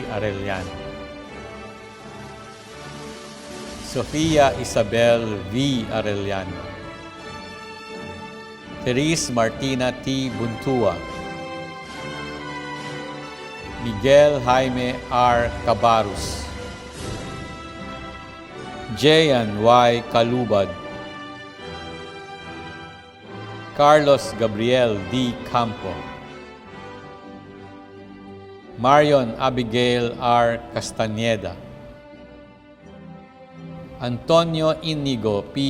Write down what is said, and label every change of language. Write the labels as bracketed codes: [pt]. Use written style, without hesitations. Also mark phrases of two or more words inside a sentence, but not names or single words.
[en] Arellano, Sofia Isabel V. Arellano, Therese Martina T. Buntua, Miguel Jaime R. Cabarus, Jayan Y. Calubad, Carlos Gabriel D. Campo, Marion Abigail R. Castañeda, Antonio Inigo P.